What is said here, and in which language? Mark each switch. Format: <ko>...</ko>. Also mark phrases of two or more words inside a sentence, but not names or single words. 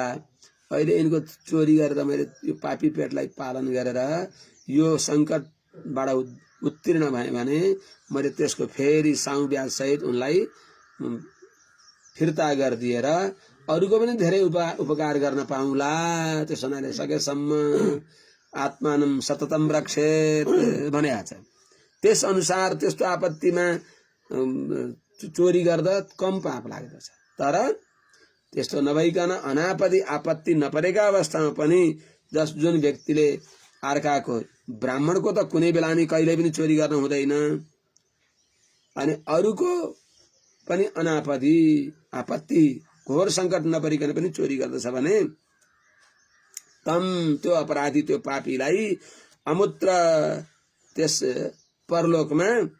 <ne>अहिले यिनको चोरी गरेर मैले यो पापी पेटलाई पालन गरेर यो संकटबाट उत्तीर्ण भएँ भने मैले त्यसको फेरि साउ ब्याज सहित उनलाई फिर्ता गरिदिएर अरूको पनि धेरै उपकार गर्न पाउला। त्यसो हुनाले सकेसम्म</ne> <sa>आत्मानं सततम रक्षेत</sa> <ne>भनेको छ। त्यस अनुसार त्यस्तो आपत्तिमा चोरी गर्दा कम पाप लाग्दछ। तर त्यस्तो नभइकन अनापदि आपत्ति नपरेका अवस्थामा पनि जुन व्यक्तिले अर्काको, ब्राह्मणको त कुनै बेला नि कहिले पनि चोरी गर्न हुँदैन, अनि अरूको पनि अनापदि आपत्ति घोर संकट नपरिकन पनि चोरी गर्दछ भने तम, त्यो अपराधी, त्यो पापीलाई अमुत्र, त्यस परलोकमा,</ne>